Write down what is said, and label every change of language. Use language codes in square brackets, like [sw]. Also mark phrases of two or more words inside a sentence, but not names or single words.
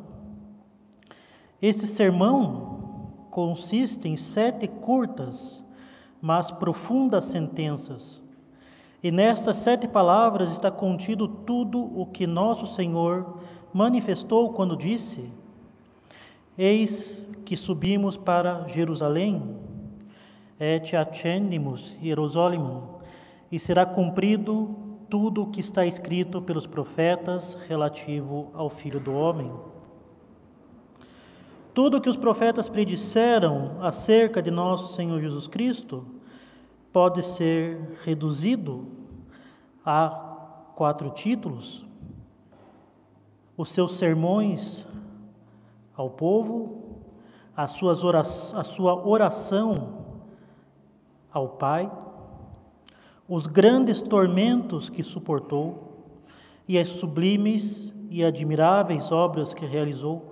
[pt] Este sermão consiste em 7 curtas, mas profundas sentenças. E nestas 7 palavras está contido tudo o que nosso Senhor manifestou quando disse: Eis que subimos para Jerusalém, [la] et ascendimus Hierosolimum, [pt] e será cumprido tudo o que está escrito pelos profetas relativo ao Filho do Homem. Tudo o que os profetas predisseram acerca de nosso Senhor Jesus Cristo pode ser reduzido a 4 títulos: os seus sermões ao povo, a sua oração ao Pai, os grandes tormentos que suportou e as sublimes e admiráveis obras que realizou.